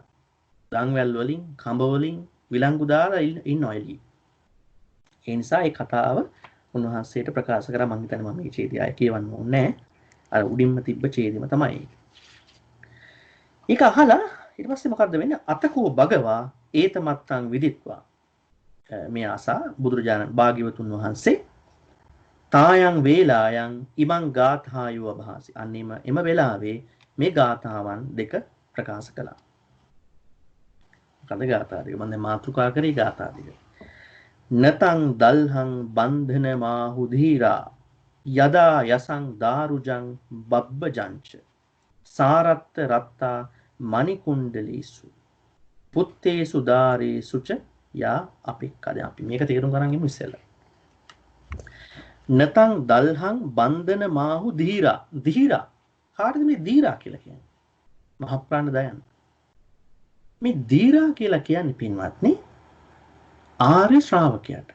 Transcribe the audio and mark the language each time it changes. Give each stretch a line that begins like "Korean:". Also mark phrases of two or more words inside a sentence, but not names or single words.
Sinhala: දන්වැල් වලින්, කඹ වලින් විලංගු දාලා ඉන්නවා එළියේ. ඒ නිසා ඒ කතාව උන්වහන්සේට ප්‍රකාශ කරා. මම හිතන්නේ මම මේ ඡේදය ආයෙ කියවන්න ඕනේ නැහැ. අර උඩින්ම තිබ්බ ඡේදෙම තමයි. ඒක අහලා ඊට පස්සේ මොකද්ද වෙන්නේ?
Pali: අතකෝ භගවා ඒතමත්තං විදිත්වා.
Sinhala: මේ ආසා බුදුරජාණන් භාග්‍යවතුන් වහන්සේ
Pali: තායන් වේලායන් ඉමං ගාථායෝ අභාසි.
Sinhala: අන්නේම එම වෙලාවේ මේ ගාථාවන් දෙක ප්‍රකාශ කළා. මොකද ගාථා දෙක? මම දැන් මාතෘකා කරේ ගාථා දෙක.
Pali: නතං දල්හං බන්ධන මාහු ධීරා යදා යසං දාරුජං බබ්බජංච සාරත්ත රත්තා මණිකුණ්ඩලීසු පුත්තේසු දාරේසුච යා අපික්කද.
Sinhala: අපි මේක තේරුම් ගන්න ගමු ඉස්සෙල්ලා.
Pali: නතං දල්හං බන්ධන මාහු ධීරා.
Sinhala: ධීරා කාටද මේ ධීරා කියලා කියන්නේ? මහ ප්‍රාණ දයන්. මේ ධීරා කියලා කියන්නේ පින්වත්නි ආර්ය ශ්‍රාවකයාට.